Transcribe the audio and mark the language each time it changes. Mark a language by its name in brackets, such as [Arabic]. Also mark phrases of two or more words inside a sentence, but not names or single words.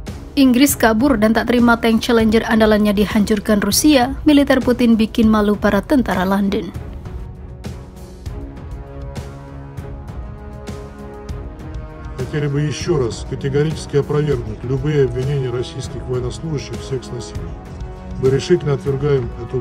[Indonesian] Inggris kabur dan tak terima tank Challenger andalannya dihancurkan Rusia, militer Putin bikin malu para tentara London. [Russian] Хотели бы еще раз категорически опровергнуть любые обвинения российских военнослужащих в секс-насилии. Мы решительно отвергаем эту...